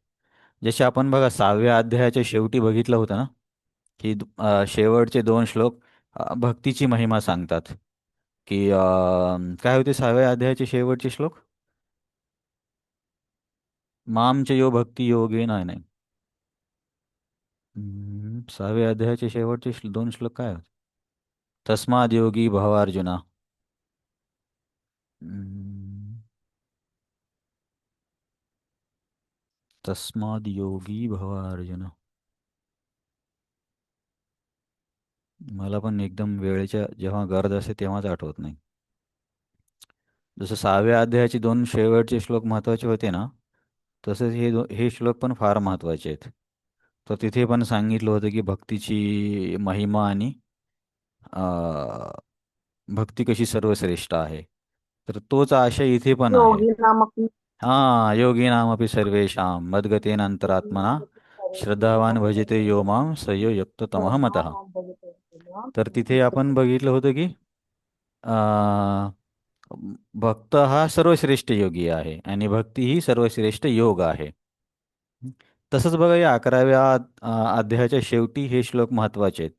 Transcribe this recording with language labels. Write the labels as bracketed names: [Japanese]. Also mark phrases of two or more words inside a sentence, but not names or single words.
[Marathi] जसे आपण बघा 6व्या अध्यायाच्या शेवटी बघितलं होतं ना, की शेवटचे दोन श्लोक भक्तीची महिमा सांगतात. की काय होते 6व्या अध्यायाचे शेवटचे श्लोक? [Sanskrit] मामच यो भक्ती योगे [Marathi] नाही नाही. 6व्या अध्यायाचे शेवटचे दोन श्लोक काय होते? [Sanskrit] तस्माद योगी भव अर्जुना. हम्म, तस्माद योगी भव अर्जुन. [Marathi] मला पण एकदम वेळेच्या जेव्हा गरज असते तेव्हाच आठवत नाही. जसं 6व्या अध्यायाचे दोन शेवटचे श्लोक महत्त्वाचे होते ना, तसंच हे श्लोक पण फार महत्त्वाचे आहेत. तर तिथे पण सांगितलं होतं की भक्तीची महिमा आणि भक्ती कशी सर्वश्रेष्ठ आहे. तर तोच आशय इथे पण आहे. [Sanskrit] योगी नामक हां, योगिनामपि सर्वेषां मद्गतेन अंतरात्मना श्रद्धावान भजते यो मां स यो युक्त तमः मतः. [Marathi] तर तिथे आपण बघितलं होतं की अं, भक्त हा सर्वश्रेष्ठ योगी आहे आणि भक्ती ही सर्वश्रेष्ठ योग आहे. तसंच बघा या 11व्या अध्यायाच्या शेवटी हे श्लोक महत्त्वाचे आहेत.